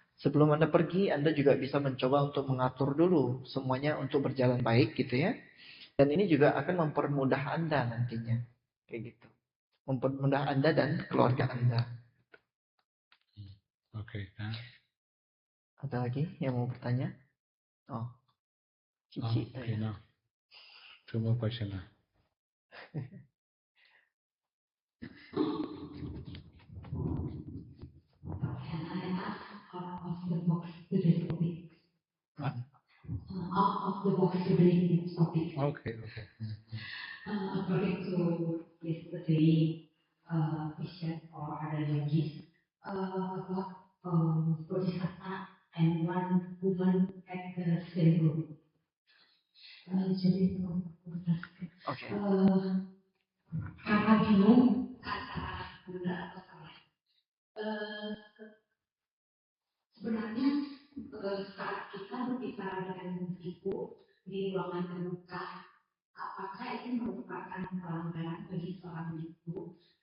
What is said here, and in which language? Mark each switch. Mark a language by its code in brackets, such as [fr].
[id] Sebelum Anda pergi, Anda juga bisa mencoba untuk mengatur dulu semuanya untuk berjalan baik, gitu ya. Dan ini juga akan mempermudah Anda nantinya, kayak gitu. Mempermudah Anda dan keluarga Anda. [en] Okay. [id] Ada lagi yang mau bertanya? Oh, Cici. [en] Okay, now 2 more questions. Can I ask out of the box today's topic? Out of the box today's topic. Okay. According to yesterday vision or other yogis about Bodhisattva and one woman at the same room. [id] Jadi Oke. karena bingung kata benar atau salah. Sebenarnya saat kita berbicara dengan ibu di ruangan terbuka, apakah itu merupakan pelanggaran bagi seorang ibu?